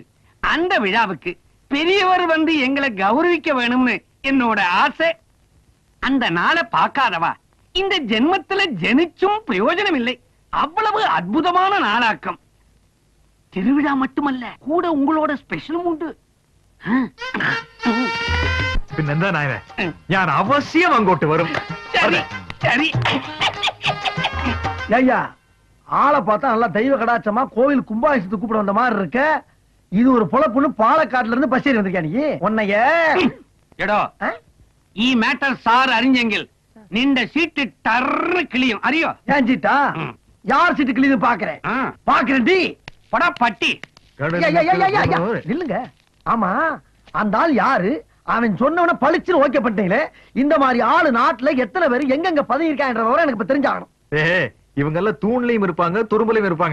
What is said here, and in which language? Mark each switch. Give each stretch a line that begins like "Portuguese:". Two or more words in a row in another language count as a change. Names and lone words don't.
Tamil: அந்த விழாவுக்கு பெரியவர் வந்து எங்களை கௌரவிக்க வேணும்னு என்னோட ஆசை. அந்த நாளை பார்க்காதவா இந்த ஜென்மத்துல ஜெனிச்சும் பிரயோஜனம் இல்லை. அவ்வளவு அற்புதமான நாளாக்கம். திருவிழா மட்டுமல்ல, கூட உங்களோட ஸ்பெஷலும் உண்டு.
Malayalam: പിന്നെന്താ നായന, ഞാൻ അവശ്യം അങ്ങോട്ട് വരും.
Tamil: சரி சரி. ஐயா ஆளை பார்த்தா நல்லா தெய்வ கடாட்சமா கோவில் கும்பாபிஷேகத்துக்கு கூப்பிட வந்த மாதிரி இருக்க. இது ஒரு பொழப்புன்னு பாலக்காட்டுல இருந்து பஸ் ஏறி வந்திருக்கா நீ? உன்னைய
Malayalam: എടോ ഈ മാറ്റർ സാർ അറിഞ്ഞെങ്കിൽ നിന്റെ സീറ്റ് ടർന്ന് കിളിയും അറിയോ?
Tamil: ஏன் சீட்டா? யார் சீட்டு கிளியுது பாக்குறேன் பாக்குறேன் டி படா பட்டி. இல்லங்க. ஆமா அந்த ஆள் யாரு? அவன் சொன்னவன பளிச்சுன்னு ஓகே பண்ணிட்டீங்களே. இந்த மாதிரி ஆளு நாட்டுல எத்தனை பேர் எங்கெங்க பதவி இருக்கான்ற எனக்கு இப்ப தெரிஞ்சாகணும். இவங்க எல்லாம் தூண்லயும் இருப்பாங்க, துரும்புலயும் இருப்பாங்க.